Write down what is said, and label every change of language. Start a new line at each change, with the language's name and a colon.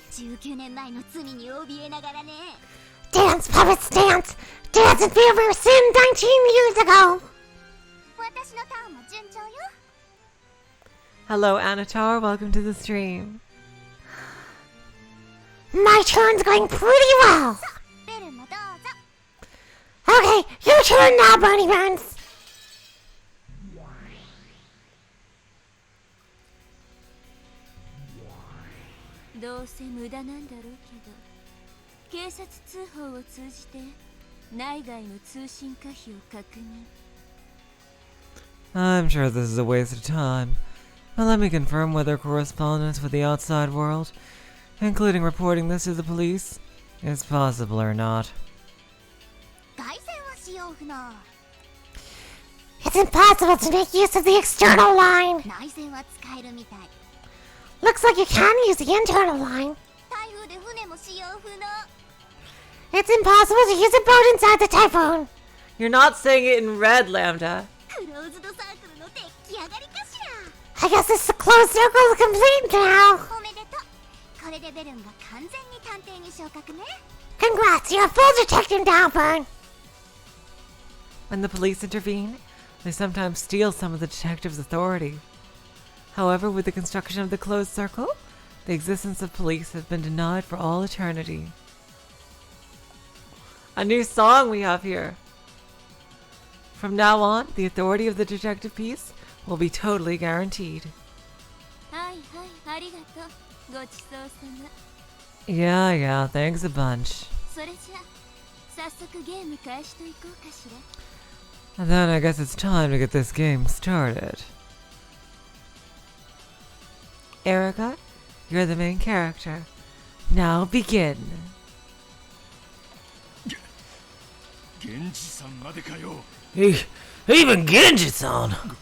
Japanese: 19年前の罪に怯えながらね。
English: Dance, puppets, dance. Dance and feel we were sin 19 years ago.
Japanese: 私のターンも順調よ。
English: Hello, Anatar. Welcome to the stream. My turn's going pretty well.
Japanese: ベルもどうぞ。
English: Okay, your turn now, Bunny Buns.
Japanese: どうせ無駄なんだろうけど、警察通報を通じて内外の通信可否を確認。
English: I'm sure this is a waste of time. But let me confirm whether correspondence with the outside world, including reporting this to the police, is possible or not.
Japanese: 外線は使用不能。
English: It's impossible to make use of the external line.
Japanese: 内線は使えるみたい。
English: Looks like you can use the internal line.
Japanese: 台風で船も使用不能。
English: It's impossible to use a boat inside the typhoon. You're not saying it in red, Lambda.
Japanese: クローズドサークルの出来上がりかしら。
English: I guess this closed circle is complete now.
Japanese: おめでとう。これでベルンが完全に探偵に昇格ね。
English: Congrats, you're a full detective now, Burn. When the police intervene, they sometimes steal some of the detective's authority. However, with the construction of the closed circle, the existence of police has been denied for all eternity. A new song we have here. From now on, the authority of the detective piece will be totally guaranteed.
Japanese: はいはい、ありがとう。ごちそうさま。
English: Yeah, thanks a bunch.
Japanese: それじゃ、早速ゲーム開始といこうかしら。
English: And then I guess it's time to get this game started. Erica, you're the main character. Now begin.
Japanese: 源氏さんまでかよ。
English: Even Genji-san!